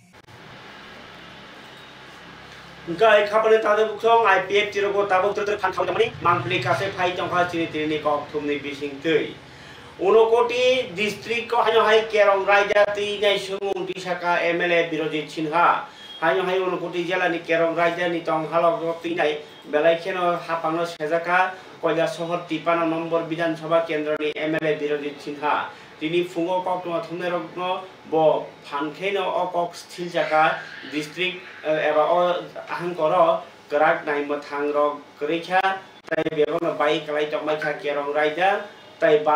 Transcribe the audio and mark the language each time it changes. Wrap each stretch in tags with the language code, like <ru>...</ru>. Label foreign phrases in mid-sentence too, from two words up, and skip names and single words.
<trp>Gai khabane tade bukhong IPFT rogo tabuk ter khan khau jamani mangpli kase phai jongkha chini tini kokthum ni bising tei Unokoti district ko hanyo hai kerong raja ti nai sumung tisaka MLA Birojit Sinha hanyo hai unokoti jela ni kerong raja ni tong halok ti nai belai kheno hapangno sejaka koila sohor</trp> <bn>53 নম্বর বিধানসভা কেন্দ্র</bn> <trp>ni MLA Birojit Sinha tini fungo kok tuma thumne rokno bo phankheino o kok sthil jaka district eba o ahangkoro grak naimo thangrok kreikha tai begono bai kalai tokmai kha kerong raja tai</trp>